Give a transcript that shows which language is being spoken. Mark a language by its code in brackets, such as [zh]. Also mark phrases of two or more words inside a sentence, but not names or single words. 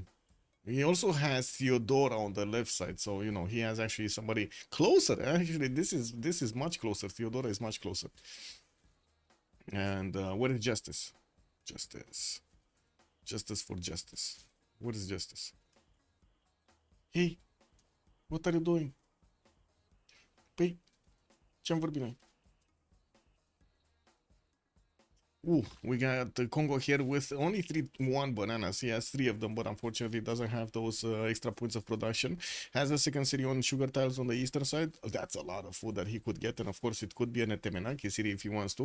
[en] He also has Theodora on the left side, so, you know, he has actually somebody closer. Actually, this is much closer. Theodora is much closer. And where is Justice? Justice for justice. What is justice? Hey, what are you doing? [ro] Păi, ce-am vorbit noi? [en] Ooh, we got Congo here with only 3-1 bananas. He has 3 of them, but unfortunately doesn't have those extra points of production. Has a second city on sugar tiles on the eastern side. That's a lot of food that he could get, and of course it could be an Etemenaki city if he wants to.